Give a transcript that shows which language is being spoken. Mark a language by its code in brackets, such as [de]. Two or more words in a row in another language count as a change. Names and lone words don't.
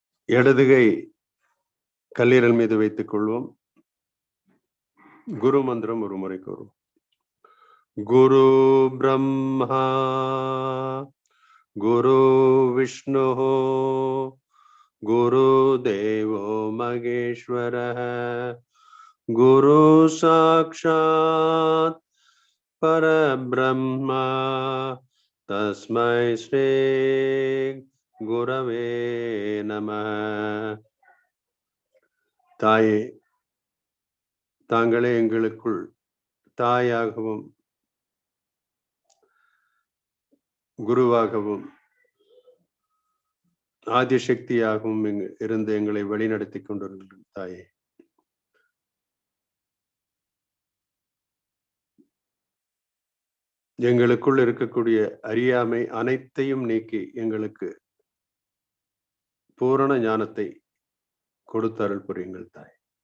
[ta] இடதுகை கல்லீரல் மீது வைத்துக் கொள்வோம். குரு மந்திரம் ஒரு முறை கூறுவோம். [sa] गुरु ब्रह्मा गुरु विष्णु गुरु देवो महेश्वरः गुरु साक्षात् परब्रह्मा तस्मै श्री गुरवे नमः. [ta] தாயே, தாங்களே எங்களுக்குள் தாயாகவும் குருவாகவும் ஆதிசக்தியாகவும் இருந்து எங்களை வழிநடத்தி கொண்டிருக்கிற தாயே, எங்களுக்குள் இருக்கக்கூடிய அறியாமை அனைத்தையும் நீக்கி எங்களுக்கு பூரண ஞானத்தை கொடுத்து அருள் புரியுங்கள் தாய்.